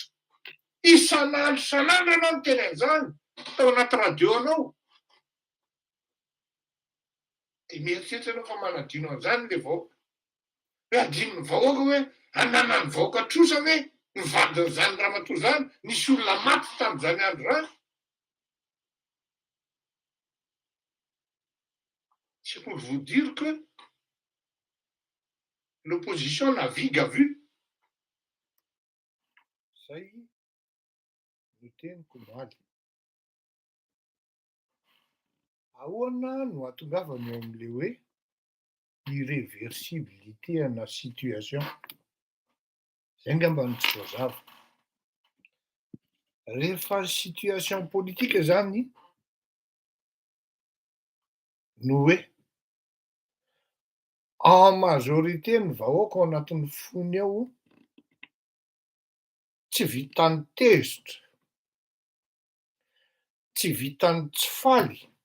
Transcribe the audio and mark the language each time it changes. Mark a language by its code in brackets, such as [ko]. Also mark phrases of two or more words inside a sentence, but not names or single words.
[mg] Isan'andro ianao no teny an'izany. Tao anaty radio anao. De mieritseritra ianao fa manadino an'izany le vahoaka. Hoe adinony vahoaka hoe ananany vahoaka trosa hoe mivadiny zany ramatoa zany, nisy olona maty tamin'izany andro zany. [fr] C'est pour vous dire que l'opposition navigue à vue. [mg] Zay no teniko maly. Ahoana no atongavany eo amin'le hoe irréversibilité ana situation. Zay ngamba no tsy voazava. Rehefa situation politika zany no hoe [fr] en majorité [mg] ny vahoaka ao anatin'ny fony ao tsy vitany tezitra, tsy vitany tsy faly,